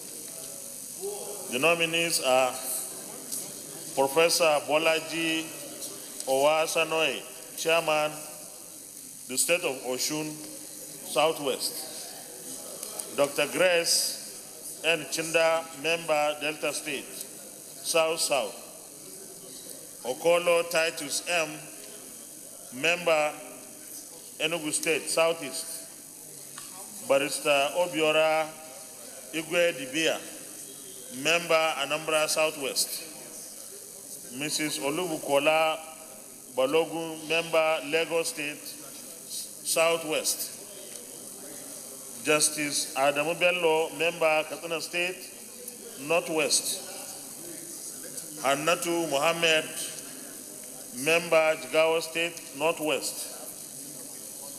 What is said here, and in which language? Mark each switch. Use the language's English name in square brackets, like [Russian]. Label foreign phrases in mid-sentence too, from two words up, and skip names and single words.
[English] The nominees are Professor Bolaji Owasanoe, Chairman, the State of Osun, Southwest. Dr. Grace N. Chinda, Member, Delta State, South-South. Okolo Titus M., Member, Enugu State, Southeast. Barrister Obiora Igwe Dibia, Member, Anambra, Southwest. Mrs. Olubukola Balogun, Member, Lagos State, Southwest. Justice Adamu Bello, Member, Katsina State, Northwest. Hannatu Mohammed, Member, Jigawa State, Northwest.